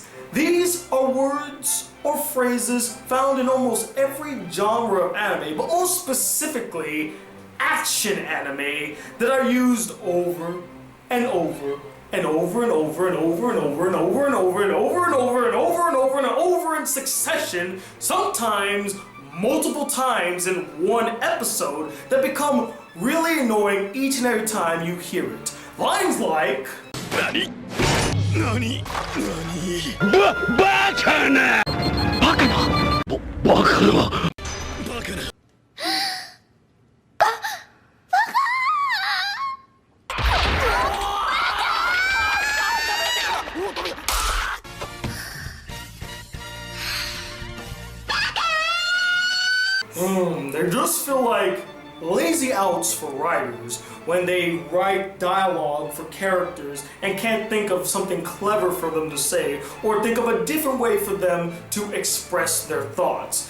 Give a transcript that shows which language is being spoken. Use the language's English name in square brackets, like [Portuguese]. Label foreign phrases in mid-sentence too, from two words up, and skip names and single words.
[English] These are words or phrases found in almost every genre of anime, but most specifically action anime, that are used over and over and over and over and over and over and over and over and over and over and over and over and over in succession, sometimes multiple times in one episode, that become really annoying each and every time you hear it. Lines like... [Japanese] Nani? Nani? Nani? Bakana! Bakana! Bakana! Bakana! [English] They just feel like lazy outs for writers when they write dialogue for characters and can't think of something clever for them to say or think of a different way for them to express their thoughts.